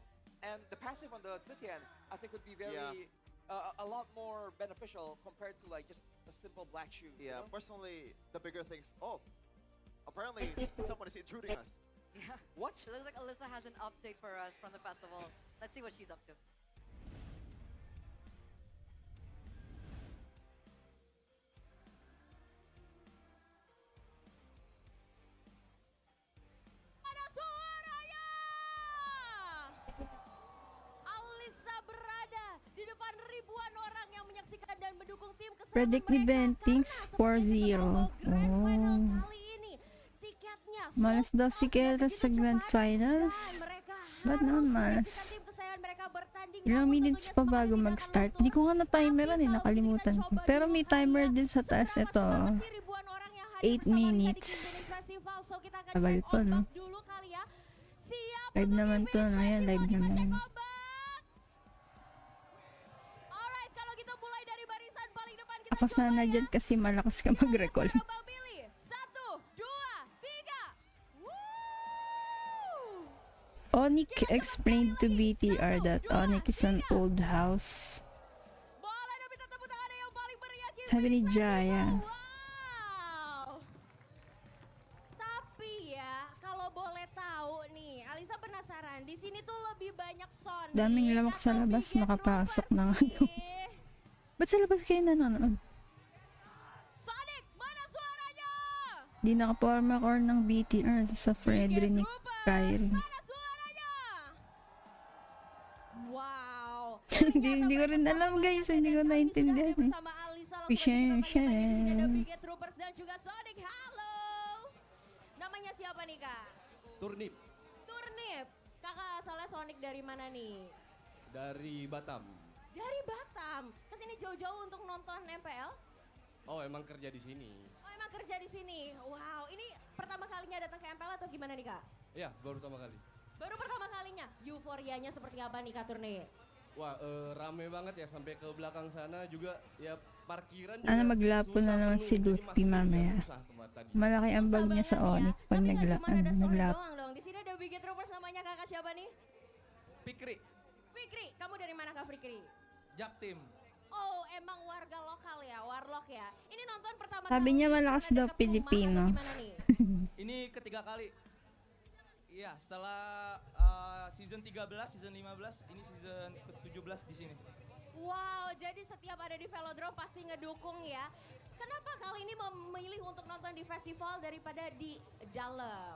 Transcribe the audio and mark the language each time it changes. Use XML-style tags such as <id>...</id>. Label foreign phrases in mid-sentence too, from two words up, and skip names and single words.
<en>And the passive on the Zitian, I think would be very, a lot more beneficial compared to like just a simple black shoe. Yeah, you know? personally, the bigger things. Oh, apparently someone is intruding us. Yeah. What? It looks like Alyssa has an update for us from the festival. Let's see what she's up to.</en> <id>Ada suaranya! Alisa berada di depan ribuan orang yang menyaksikan dan mendukung tim kesayangan</id> <en>Predict event things 4-0. Oh.</en> <id>kali ini. Tiketnya</id> <tl>Malas daw si Kera sa Grand Finals. Ba't naman malas?</tl> <id>tim kesayangan mereka bertanding.</id> <tl>Ilang minutes pa bago mag-start? Hindi ko nga na-timeran nakalimutan ko. Pero may timer din sa taas ito. 8 minutes. Tagal pa, no? Live naman to, no? Yan, live naman.</tl> <en>Alright,</en> <id>kalau gitu mulai dari barisan paling depan kita</id> <tl>Ako sana dyan kasi malakas ka mag-recall. 1, 2, 3. Woo!</tl> <en>ONIC explained to BTR that ONIC is an old house.</en> <tl>Sabi ni Jaya. Wow.</tl> <id>Tapi ya, kalau boleh tahu nih, Alisa penasaran. Di sini tuh lebih banyak Sonic.</id> <tl>Daming lamok sa labas, makapasok na nga daw. Ba't sa labas kayo nanonood?</tl> <id>Sonic, mana suaranya?</id> <tl>Di nakaporma core ng BTR sa Frederick ni Kyrie. Wow. hindi ko rin alam guys, hindi ko naintindihan eh.</tl> <id>Sama Alisa langsung aja kita tanya-tanya di sini ada Big Troopers dan juga Sonic. Halo. Namanya siapa nih, Kak? Turnip Turnip. Kakak asalnya Sonic dari mana nih? dari Batam. Dari Batam. Kesini jauh-jauh untuk nonton MPL? Oh, emang kerja di sini. Oh, emang kerja di sini. Wow, ini pertama kalinya datang ke MPL atau gimana nih, Kak? Ya, baru pertama kali. Baru pertama kalinya. Euforianya seperti apa nih, Kak Turnip? Wah, rame banget ya sampai ke belakang sana juga ya parkiran juga.</id> <tl>Ano, maglapo na naman si Lutfi mamaya. Malaki ang bag niya sa ONIC pag naglapo.</tl> <id>Doang dong. Di sini ada Big Troopers, namanya kakak siapa nih? Fikri, Fikri. Kamu dari mana, Kak Fikri? Jaktim. Oh, emang warga lokal ya, warlock ya. Ini nonton pertama</id> <tl>Sabi niya malakas daw Pilipino.</tl> <id>Ini ketiga kali. Iya, setelah season 13, season 15, ini season ke-17 di sini. Wow, jadi setiap ada di Velodrome pasti ngedukung ya. Kenapa kali ini memilih untuk nonton di festival daripada di dalam?</id>